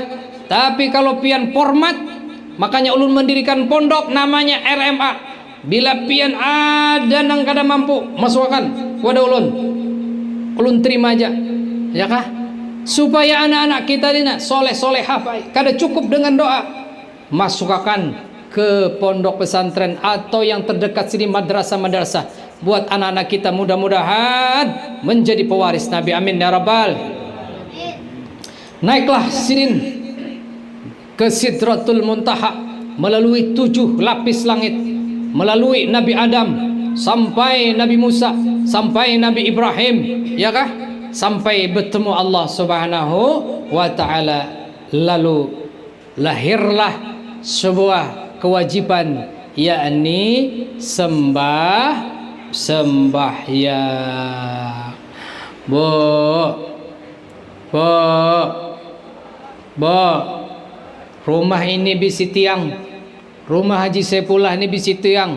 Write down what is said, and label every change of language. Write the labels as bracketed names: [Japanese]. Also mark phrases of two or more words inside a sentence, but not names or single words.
[Banjar] Tapi kalau pian format, makanya ulun mendirikan pondok namanya RMA. Bila pian ada nang kada mampu masukkan kepada ulun terima aja, ya kah? [Indonesian] Supaya anak-anak kita ini soleh-solehah, kada cukup dengan doa, masukkan ke pondok pesantren atau yang terdekat sini madrasah-madrasah. Buat anak-anak kita mudah-mudahan menjadi pewaris Nabi, [Arabic] آمين يا رب. [Indonesian] Naiklah sidin ke Sidratul Muntaha melalui 7 lapis langit, melalui Nabi Adam sampai Nabi Musa, sampai Nabi Ibrahim, ya kah? Sampai bertemu Allah [Arabic] سبحانه وتعالى. [Indonesian] Lalu lahirlah sebuah kewajiban, yakni sembahyang. [Banjar] Rumah ini bisi tiang, rumah Haji Saipullah ini bisi tiang.